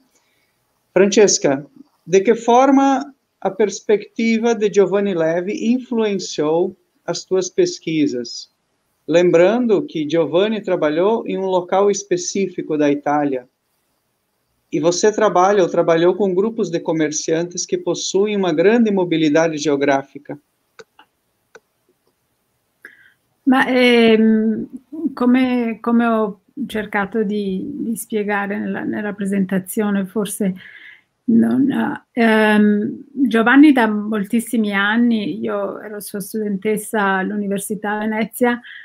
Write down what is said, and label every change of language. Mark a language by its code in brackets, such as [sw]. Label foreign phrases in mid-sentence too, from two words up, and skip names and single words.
[pt] Francesca, de que forma a perspectiva de Giovanni Levi influenciou as tuas pesquisas? Lembrando que Giovanni trabalhou em um local específico da Itália. E você trabalhou com grupos de comerciantes que possuem uma grande mobilidade geográfica. [it] Ma come ho cercato di spiegare nella presentazione, forse Giovanni da moltissimi anni, io ero sua studentessa all'Università Venezia,